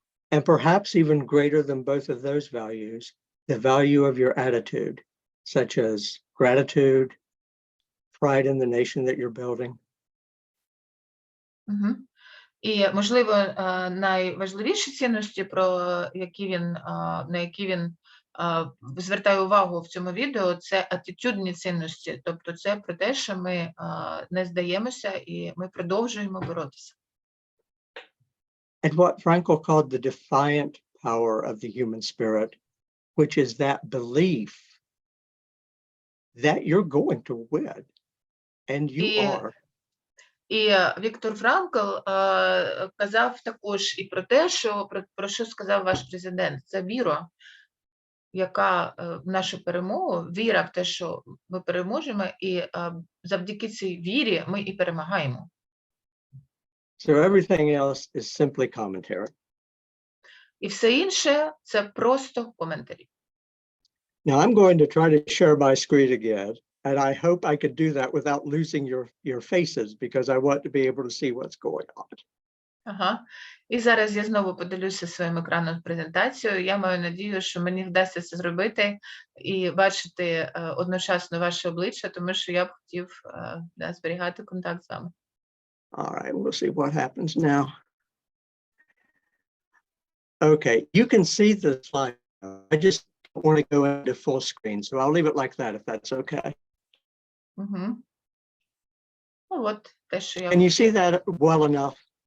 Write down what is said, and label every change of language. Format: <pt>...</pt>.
<en>And perhaps even greater than both of those values, the value of your attitude, such as gratitude, pride in the nation that you're building. Угу.</en> <uk>І, можливо, найважливіші цінності, на які він звертає увагу в цьому відео, це атитюдні цінності. Тобто це про те, що ми не здаємося і ми продовжуємо боротися.</uk> <en>And what Frankl called the defiant power of the human spirit, which is that belief that you're going to win, and you are.</en> <uk>І Віктор Франкл казав також і про те, про що сказав ваш президент. Це віра, яка в нашу перемогу, віра в те, що ми переможемо, і завдяки цій вірі ми і перемагаємо.</uk> <en>So everything else is simply commentary.</en> <uk>І все інше – це просто коментарі.</uk> <en>Now I'm going to try to share my screen again, and I hope I could do that without losing your faces, because I want to be able to see what's going on. Ага.</en> <uk>І зараз я знову поділюся своїм екраном презентацією. Я маю надію, що мені вдасться це зробити і бачити одночасно ваше обличчя, тому що я б хотів зберігати контакт з вами.</uk> <en>All right, we'll see what happens now. Okay, you can see the slide. I just don't want to go into full screen, so I'll leave it like that if that's okay.</en> <uk>Угу. Ну от, те, що я...</uk> <en>Can you see that well enough?</en>